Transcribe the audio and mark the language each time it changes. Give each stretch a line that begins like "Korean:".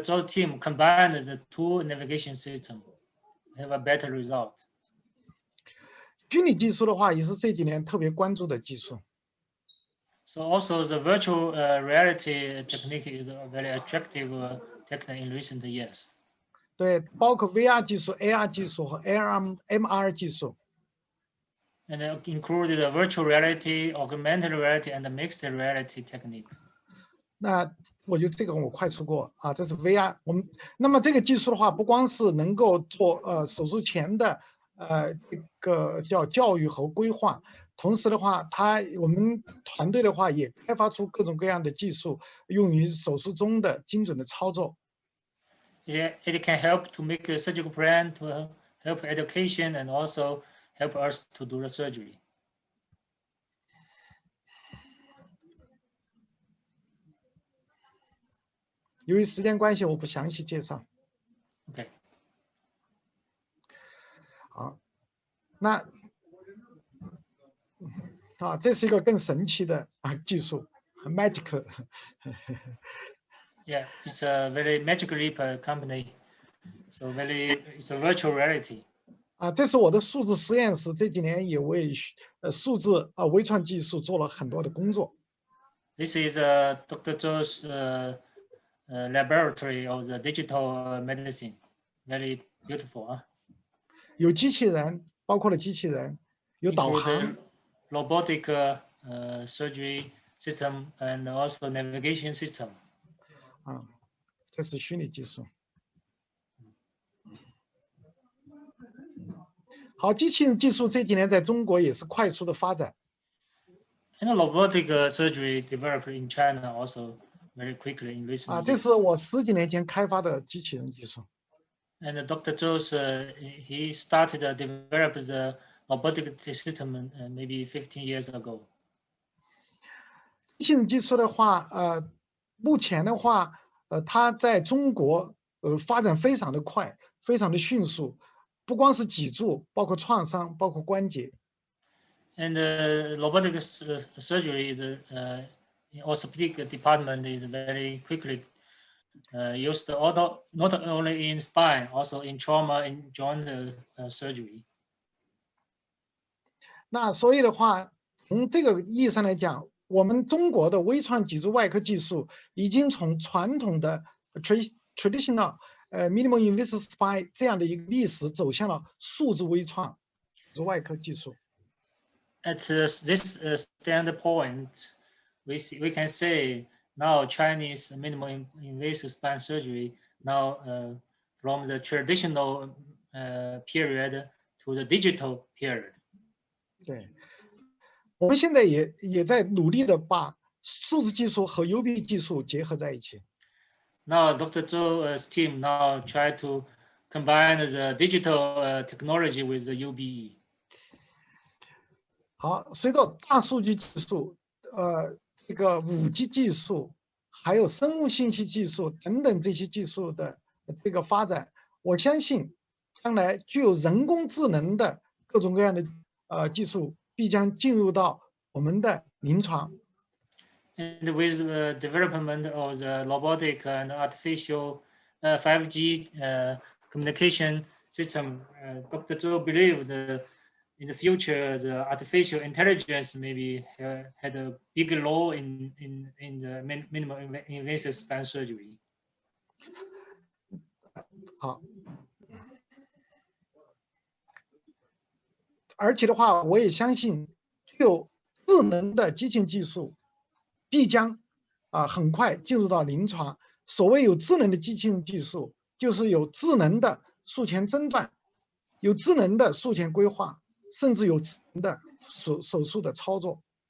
English: Zhou's team combined the two navigation systems, have a better result.
Chinese: 虚拟技术的话，也是这几年特别关注的技术。
English: So also the virtual reality technique is a very attractive technique in recent years.
Chinese: 对，包括 VR 技术、AR 技术和 MR 技术。
English: And included the virtual reality, augmented reality, and the mixed reality technique.
Chinese: 那我觉得这个我快速过这是 VR。那么这个技术的话，不光是能够做手术前的这个叫教育和规划，同时的话，我们团队的话也开发出各种各样的技术，用于手术中的精准的操作。
English: It can help to make a surgical plan, to help education, and also help us to do the surgery.
Chinese: 由于时间关系，我不详细介绍。
English: Okay.
Chinese: 好，那这是一个更神奇的技术 ，magic。
English: Yeah, it's a very magic leap company. So it's a virtual reality.
Chinese: 这是我的数字实验室，这几年也为数字微创技术做了很多的工作。
English: This is Dr. Zhou's laboratory of the digital medicine. Very beautiful.
Chinese: 有机器人，包括了机器人，有导航
English: ，robotic surgery system and also navigation system.
Chinese: 这是虚拟技术。好，机器人技术这几年在中国也是快速的发展。
English: And robotic surgery developed in China also very quickly in recent years.
Chinese: 这是我10几年前开发的机器人技术。
English: And Dr. Zhou's he started to develop the robotic system maybe 15 years ago.
Chinese: 机器人技术的话，目前的话，它在中国发展非常的快，非常的迅速，不光是脊柱，包括创伤，包括关节。
English: And robotic surgery is in orthopedic department is very quickly used not only in spine, also in trauma, in joint surgery.
Chinese: 那所以的话，从这个意义上来讲，我们中国的微创脊柱外科技术已经从传统的
English: traditional minimal invasive spine
Chinese: 这样的一个历史走向了数字微创脊柱外科技术。
English: At this standpoint, we can say now Chinese minimal invasive spine surgery now from the traditional period to the digital period.
Chinese: 对，我们现在也在努力的把数字技术和 UBE 技术结合在一起。
English: Now, Dr. Zhou's team now try to combine the digital technology with the UBE.
Chinese: 好，随着大数据技术、这个5G 技术，还有生物信息技术等等这些技术的这个发展，我相信将来具有人工智能的各种各样的技术必将进入到我们的临床。
English: And with the development of the robotic and artificial 5G communication system, Dr. Zhou believed in the future the artificial intelligence maybe had a big role in the minimal invasive spine surgery.
Chinese: 好，而且的话，我也相信具有智能的机器技术必将很快进入到临床。所谓有智能的机器技术，就是有智能的术前诊断，有智能的术前规划，甚至有智能的手术的操作。